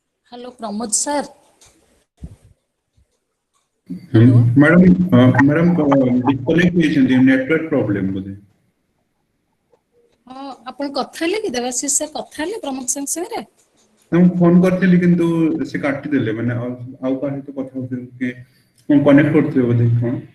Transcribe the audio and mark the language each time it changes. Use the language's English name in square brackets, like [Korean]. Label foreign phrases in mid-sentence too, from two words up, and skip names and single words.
[English] Hello, Pramod sir. Hello. madam disconnect [Odia] ହେଇଛନ୍ତି [English] network problem [Odia] बोधे ଆପଣ କଥା ହେଲେ କି ଦେବାଶିଷ ସାର୍ କଥା ହେଲେ ପ୍ରମୋଦ ସାର୍ ସାଙ୍ଗରେ? ମୁଁ ଫୋନ କରିଥିଲି କିନ୍ତୁ ସେ କାଟି ଦେଲେ ମାନେ ଆଉ କାହା ସହିତ କଥା ହଉଥିଲି କି ମୁଁ କନେକ୍ଟ କରୁଥିଲି ବୋଧେ କଣ